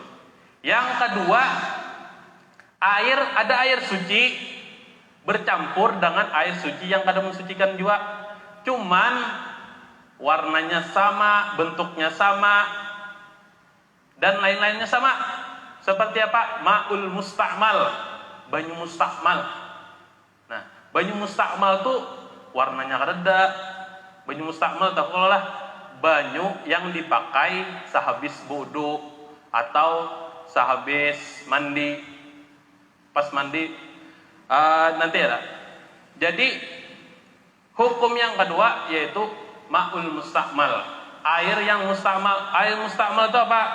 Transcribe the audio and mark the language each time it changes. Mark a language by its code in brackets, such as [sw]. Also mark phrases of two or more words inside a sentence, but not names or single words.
[id] Yang kedua, ada air suci bercampur dengan air suci yang kada mensucikan juga. Cuman warnanya sama, bentuknya sama, dan lain-lainnya sama. Seperti apa? [ar] الماء المستعمل, [bjn] banyu musta'mal. Nah, banyu musta'mal tuh warnanya reda. Banyu musta'mal tak lah banyu yang dipakai sehabis wudu atau sehabis mandi. [id] Pas mandi nanti ada. Jadi hukum yang kedua yaitu [ar] الماء المستعمل, [id] air yang musta'mal. Air musta'mal itu apa?